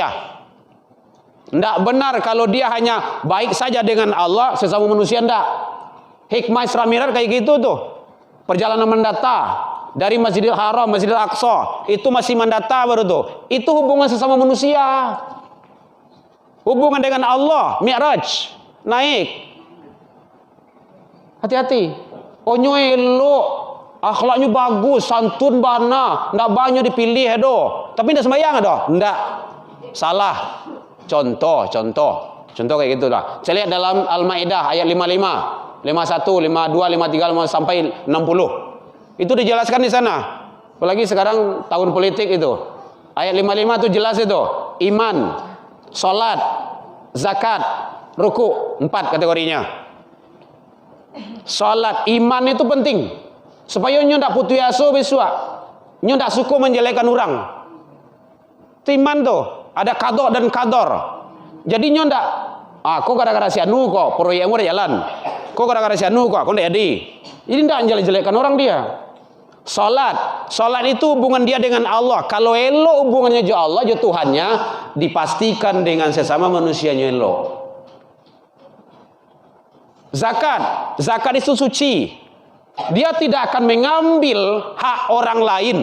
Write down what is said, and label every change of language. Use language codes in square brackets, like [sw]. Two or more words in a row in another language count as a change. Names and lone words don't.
[id] Tidak benar kalau dia hanya baik saja dengan Allah, sesama manusia tidak. Hikmah Isra Miraj kayak gitu tuh. Perjalanan mendata dari Masjidil Haram, Masjidil Aqsa, itu masih mendata baru tuh. Itu hubungan sesama manusia. Hubungan dengan Allah, Mi'raj, naik. Hati-hati. [min] Onyo elok, [id] akhlaknya bagus, [min] santun bana, ndak banyak dipilih tapi ndak sembahyang ndak. [id] Salah. Contoh kayak gitulah. Saya lihat dalam Al-Maidah ayat 55, 51, 52, 53 sampai 60. Itu dijelaskan di sana. Apalagi sekarang tahun politik itu. Ayat 55 itu jelas itu. Iman, salat, zakat, ruku, 4 kategorinya. Salat, iman itu penting supaya nyo ndak putus asa besok. Nyo ndak suka menjelekkan orang. Itu iman tuh, ada qada dan qadar. Jadi nyo ndak kok gara-gara si anu kok proyekmu udah jalan. Kok gara-gara si anu kok ndak jadi. Jadi ndak jelek-jelekkan orang dia. Salat itu hubungan dia dengan Allah. Kalau elok hubungannya jo Allah, jo Tuhannya, dipastikan dengan sesama manusianya elok. Zakat itu suci. Dia tidak akan mengambil hak orang lain.